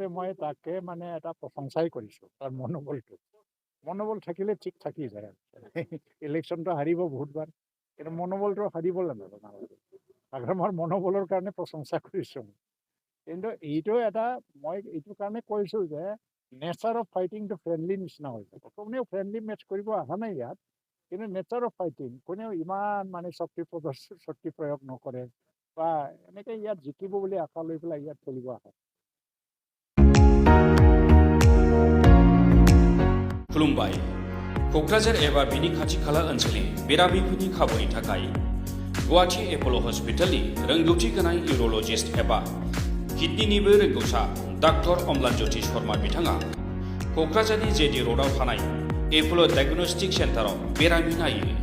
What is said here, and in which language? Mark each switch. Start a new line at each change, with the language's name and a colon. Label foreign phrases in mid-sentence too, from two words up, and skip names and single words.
Assamese: মই তাকে মানে এটা প্ৰশংসাই কৰিছোঁ তাৰ মনোবল থাকিলে ঠিক থাকি যায় ইলেকশ্যনটো হাৰিব বহুতবাৰ কিন্তু মনোবলটো হাৰিব নালাগে আমাৰ মনোবলৰ কাৰণে প্ৰশংসা কৰিছোঁ কিন্তু এইটো এটা মই এইটো কাৰণে কৈছোঁ যে
English: nature of fighting
Assamese: ফ্ৰেণ্ডলি নিচিনা হৈ যাব কোনেও
English: friendly match
Assamese: কৰিব অহা নাই ইয়াত কিন্তু
English: nature of fighting
Assamese: কোনেও ইমান মানে শক্তি প্ৰয়োগ নকৰে বা এনেকৈ ইয়াত জিকিব বুলি আশা লৈ পেলাই ইয়াত খেলিব আহে
Bodo: खुलुमबाय क'क्राझार एबा बिनि खाथि खाला ओनसोलनि बेरामिफोरनि खाबुनि थाखाय गुवाहाटी एप'ल' हस्पिटालनि रोंगौथि गोनां इउर'लजिस्ट एबा किडनिनिबो रोंगौसा डाक्टर अम्लानज्योति शर्मा बिथाङा क'क्राझारनि जेडि र'डआव थानाय एप'ल' डायग्नोस्टिक सेन्टाराव बेरामि नायो